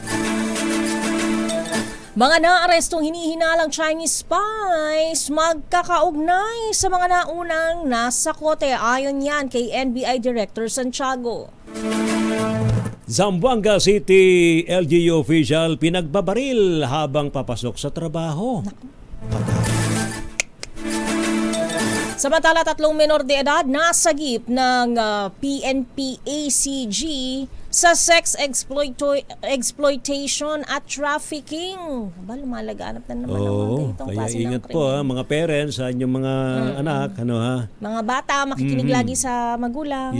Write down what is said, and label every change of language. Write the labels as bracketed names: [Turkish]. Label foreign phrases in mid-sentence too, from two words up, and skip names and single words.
[Filipino] Mga naarestong hinihinalang [English] Chinese spies [Filipino] magkakaugnay sa mga naunang nasa kote ayon yan kay NBI Director Santiago. Zamboanga City LGU official pinagbabaril habang papasok sa trabaho. Samantala, 3 menor de edad nasagip ng PNP-ACG sa [English] sex exploitation [Filipino] at trafficking. Lumalaganap na naman ang mga ganitong kaya klase ingat ng po krimen. mga parents sa inyong mga anak. Mga bata, makikinig lagi sa magulang.